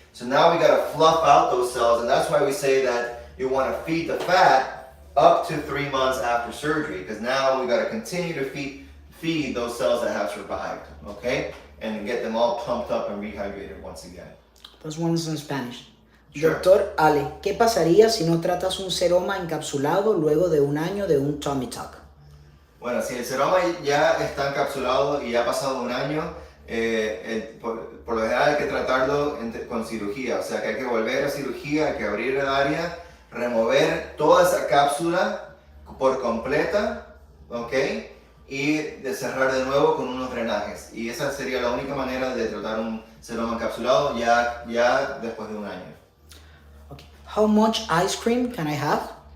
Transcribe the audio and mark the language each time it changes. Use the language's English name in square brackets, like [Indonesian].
[English] So now we got to fluff out those cells, and that's why we say that you want to feed the fat up to 3 months after surgery, because now we got to continue to feed those cells that have survived, okay? And get them all pumped up and rehydrated once again. This one's in Spanish. Sure. [Spanish] Doctor Ale, ¿qué pasaría si no tratas un seroma encapsulado luego de un año de un tummy tuck? Bueno, si el seroma ya está encapsulado y ya ha pasado un año, por lo general hay que tratarlo con cirugía, o sea que hay que volver a cirugía, hay que abrir el área, remover toda esa cápsula por completa, ¿ok? Y de cerrar de nuevo con unos drenajes. Y esa sería la única manera de tratar un seroma encapsulado ya después de un año. [English] Okay. How much ice cream can I have?